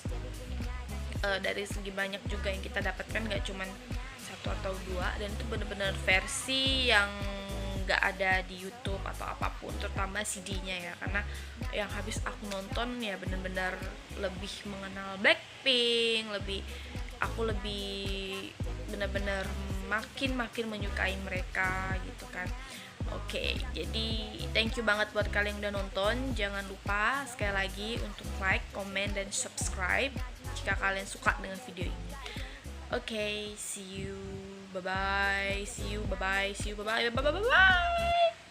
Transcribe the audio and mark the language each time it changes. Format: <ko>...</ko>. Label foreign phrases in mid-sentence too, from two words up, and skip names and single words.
<id>Dari segi banyak juga yang kita dapatkan, nggak cuman satu atau dua, dan itu benar-benar versi yang nggak ada di YouTube atau apapun, terutama CD-nya ya, karena yang habis aku nonton ya benar-benar lebih mengenal Blackpink, aku lebih benar-benar makin menyukai mereka gitu kan. Oke, jadi</id> <en>thank you</en> <id>banget buat kalian yang udah nonton. Jangan lupa sekali lagi untuk</id> <en>like, comment,</en> <id>dan subscribe jika kalian suka dengan video ini. Oke,</id> <en>see you, bye bye, see you, bye bye, see you, bye bye, bye bye, bye bye.</en>